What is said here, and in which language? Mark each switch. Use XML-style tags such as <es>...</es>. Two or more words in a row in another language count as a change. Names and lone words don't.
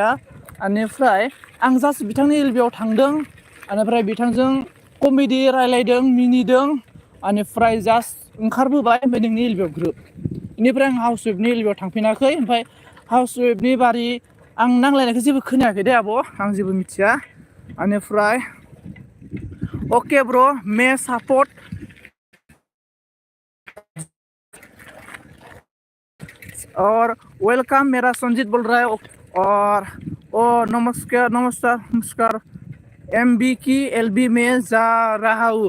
<brx>बेनिफ्राय आं जास्ट बिथांनि एलबिआव थांदों, बेनिफ्राय बिथांजों कमेडि रायलायदों, मिनिदों, बेनिफ्राय जास्ट ओंखारबोबाय। ओमफ्राय नोंनि एलबिआव ग्रोब, बेनिफ्राय आं हाउसवेबनि एलबिआव थांफिनाखै। ओमफ्राय हाउसवेबनि बारै आं नांलायनायखौ जेबो खोनायाखै दे आब', आं जेबो मिथिया।</brx> <hi>बेनिफ्राय</hi> <en>okay bro</en> <hi>मे सपोर्ट और वेलकम मेरा संजीत बोल रहा है। और नमस्कार MB की LB में जा रहा हूँ।</hi>